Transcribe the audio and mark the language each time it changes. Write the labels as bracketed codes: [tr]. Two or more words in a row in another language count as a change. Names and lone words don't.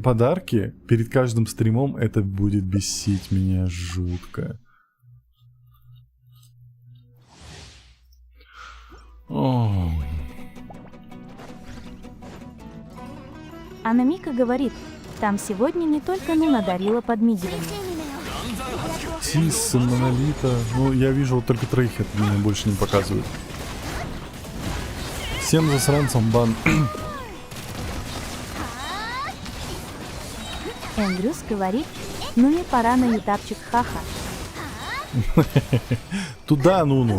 [ru] подарки перед каждым стримом, это будет бесить меня жутко. О. Анамика говорит, там сегодня не только Нуна дарила подмигивание. Тисса, Монолита. Ну, я вижу вот только троих, это мне больше не показывают. Всем засранцам бан. Эндрюс говорит, ну не пора на ютабчик, ха-ха. Туда, Нуну.